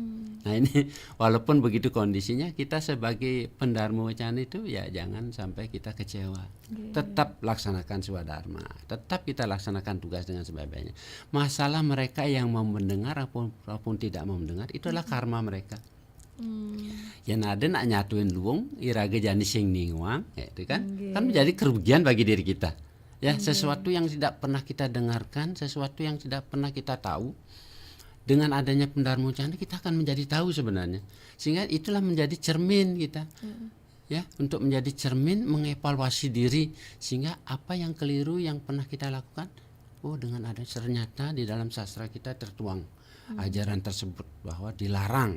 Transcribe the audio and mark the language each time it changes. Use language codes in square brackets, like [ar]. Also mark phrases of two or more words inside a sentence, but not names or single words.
[id] Nah ini walaupun begitu kondisinya, kita sebagai pendharmocana itu ya jangan sampai kita kecewa. Tetap laksanakan sebuah dharma, tetap kita laksanakan tugas dengan sebaik-baiknya. Masalah mereka yang mau mendengar apapun tidak mau mendengar, itu adalah karma mereka. [ban] Ya nade nak nyatuin luung irage jani sing ningwang, [id] itu kan menjadi kerugian bagi diri kita. Ya sesuatu yang tidak pernah kita dengarkan, sesuatu yang tidak pernah kita tahu. Dengan adanya pendharmocana kita akan menjadi tahu sebenarnya, sehingga itulah menjadi cermin kita, ya untuk menjadi cermin mengevaluasi diri, sehingga apa yang keliru yang pernah kita lakukan, dengan ada ternyata di dalam sastra kita tertuang ajaran tersebut bahwa dilarang.